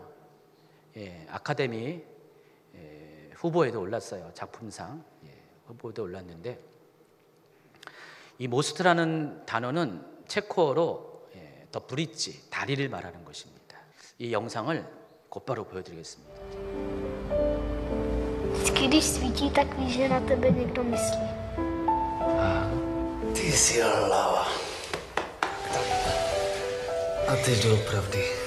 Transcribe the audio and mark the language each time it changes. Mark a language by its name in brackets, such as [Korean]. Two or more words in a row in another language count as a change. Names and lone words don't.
[Korean] 아카데미 후보에도 올랐어요. 작품상 후보에도 올랐는데, 이 모스트라는 단어는 체코어로 [English] the bridge, [Korean] 다리를 말하는 것입니다. 이 영상을 곧바로 보여드리겠습니다. [Czech] Když svítí, tak víš, že na tebe někdo myslí. Ty jsi hlava. A teď doopravdy.